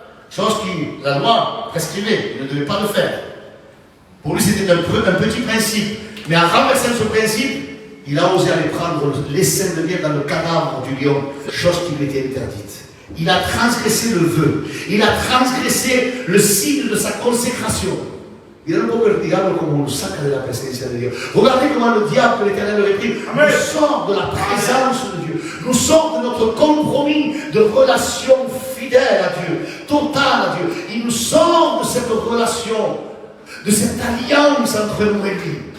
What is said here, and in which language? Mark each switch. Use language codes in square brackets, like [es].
[fr] Chose qui, la loi prescrivait, il ne devait pas le faire. Pour lui, c'était un petit principe. Mais en renversant ce principe, il a osé aller prendre les seins de miel dans le cadavre du lion, chose qui lui était interdite. Il a transgressé le vœu. Il a transgressé le signe de sa consécration. [es] Y era un poco el diablo como nos saca de la presencia de Dios. [fr] Regardez comment le diable, l'Éternel le réprime, nous sort de la présence de Dieu, nous sort de notre compromis de relation fidèle à Dieu, totale à Dieu. Il nous sort de cette relation, de cette alliance entre nous et lui.